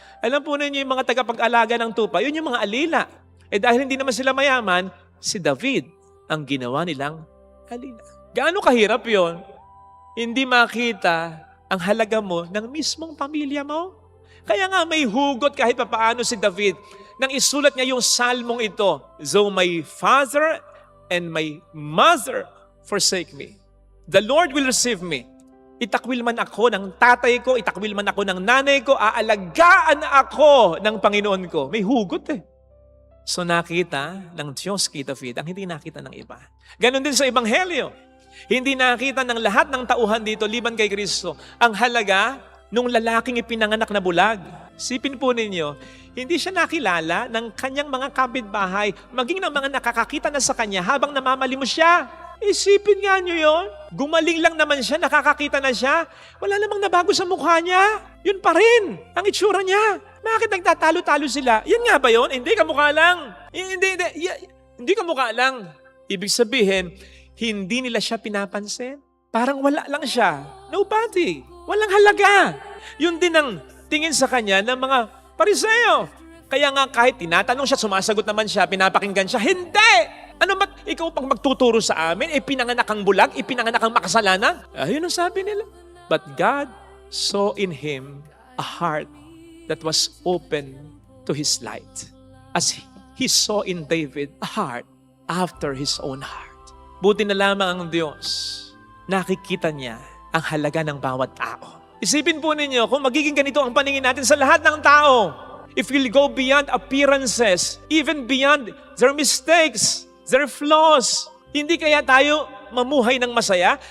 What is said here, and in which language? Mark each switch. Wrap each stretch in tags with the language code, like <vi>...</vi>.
<tl>Alam po ninyo yung mga tagapag-alaga ng tupa, yun yung mga alila. Dahil hindi naman sila mayaman, si David ang ginawa nilang alila. Gaano kahirap yon? Hindi makita ang halaga mo ng mismong pamilya mo. Kaya nga may hugot kahit papaano si David nang isulat niya yung salmong ito.</tl> <en>Though my father and my mother forsake me, the Lord will receive me.</en> <tl>Itakwil man ako ng tatay ko, itakwil man ako ng nanay ko, aalagaan ako ng Panginoon ko. May hugot eh. So nakita ng Diyos kay David ang hindi nakita ng iba. Ganon din sa Ebanghelyo. Hindi nakita ng lahat ng tauhan dito, liban kay Kristo, ang halaga nung lalaking ipinanganak na bulag. Sipin po ninyo, hindi siya nakilala ng kanyang mga kapitbahay, maging ng mga nakakakita na sa kanya habang namamalimos siya. Isipin nga nyo yon. Gumaling lang naman siya, nakakakita na siya. Wala namang nabago sa mukha niya. Yun pa rin ang itsura niya. Bakit nagtatalo-talo sila? Yan nga ba yun? Hindi, kamukha lang. Hindi kamukha lang. Ibig sabihin, hindi nila siya pinapansin. Parang wala lang siya. Nobody. Walang halaga. Yun din ang tingin sa kanya ng mga Pariseo. Kaya nga kahit tinatanong siya, sumasagot naman siya, pinapakinggan siya, hindi! Ano ba't ikaw pang magtuturo sa amin? Pinanganak ang bulag, pinanganak ang makasalanan? Ayun ang sabi nila.</tl> <en>But God saw in him a heart that was open to his light. As he saw in David a heart after his own heart.</en> <tl>Buti na lamang ang Diyos, nakikita niya ang halaga ng bawat tao. Isipin po ninyo, kung magiging ganito ang paningin natin sa lahat ng tao,</tl> <en>if we'll go beyond appearances, even beyond their mistakes, their flaws,</en> <tl>hindi kaya tayo mamuhay ng masaya?</tl>